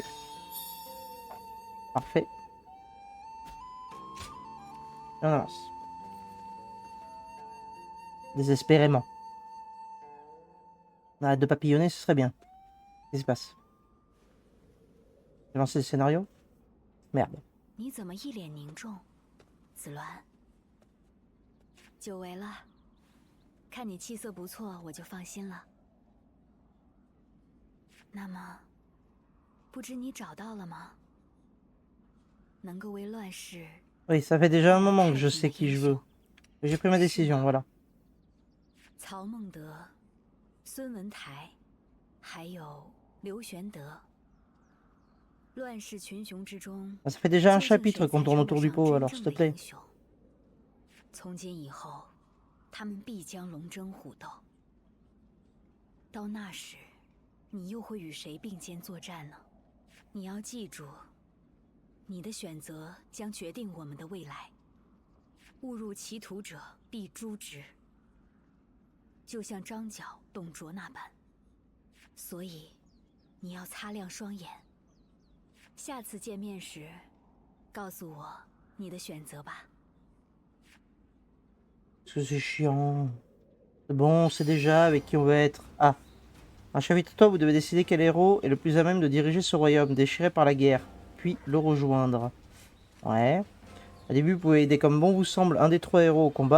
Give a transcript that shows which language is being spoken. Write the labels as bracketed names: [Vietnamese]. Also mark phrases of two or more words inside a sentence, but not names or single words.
[French] Parfait. Et on avance. Désespérément. On arrête de papillonner, ce serait bien. Qu'est-ce qui se passe? J'ai lancé le scénario? Merde. [Chinese] 你怎么一脸凝重，子鸾？久违了，看你气色不错，我就放心了。那么，不知你找到了吗？能够为乱世。 [French] Oui, ça fait déjà un moment que je sais qui je veux. J'ai pris ma décision, voilà. [Chinese] 曹孟德、孙文台，还有刘玄德。乱世群雄之中， [French] Ça fait déjà un chapitre qu'on tourne autour du pot, alors s'il te plaît. [Chinese] 从今以后，他们必将龙争虎斗。到那时，你又会与谁并肩作战呢？你要记住，你的选择将决定我们的未来。误入歧途者必诛之，就像张角、董卓那般。所以，你要擦亮双眼。下次见面时，告诉我你的选择吧。 [French] C'est chiant. C'est bon, c'est déjà avec qui on va être. Ah. Un chapitre 3, vous devez décider quel héros est le plus à même de diriger ce royaume, déchiré par la guerre, puis le rejoindre. Ouais. Au début, vous pouvez aider comme bon vous semble un des 3 héros au combat.